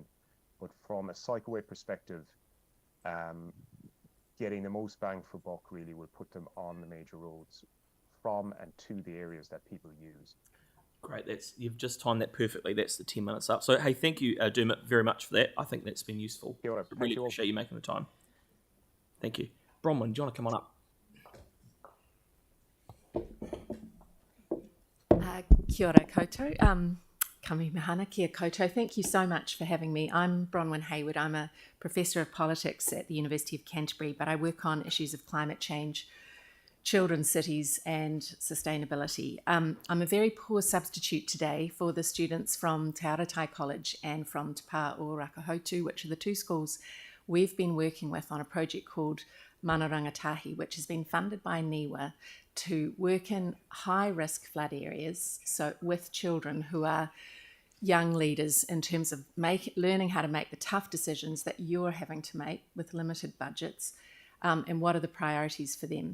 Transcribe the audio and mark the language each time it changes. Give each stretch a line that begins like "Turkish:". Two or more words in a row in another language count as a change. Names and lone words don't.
English: But from a cycleway perspective, getting the most bang for buck really will put them on the major roads from and to the areas that people use. Great, you've just timed that perfectly. That's the 10 minutes up. So, hey, thank you, Dermot, very much for that. I think that's been useful.
Māori: Kia ora.
English: Really Thank you all. appreciate you making the time. Thank you. Bronwyn, do you want to come on up?
Māori: Kia ora koutou. Kami mahana, kia koutou.
English: Thank you so much for having me. I'm Bronwyn Hayward. I'm a professor of politics at the University of Canterbury, but I work on issues of climate change, children's cities and sustainability. I'm a very poor substitute today for the students from Te Aratai College and from Te Pā o Rakahotu, which are the 2 schools we've been working with on a project called Mana Rangatahi, which has been funded by NIWA to work in high-risk flood areas, so with children who are young leaders in terms of learning how to make the tough decisions that you're having to make with limited budgets, and what are the priorities for them.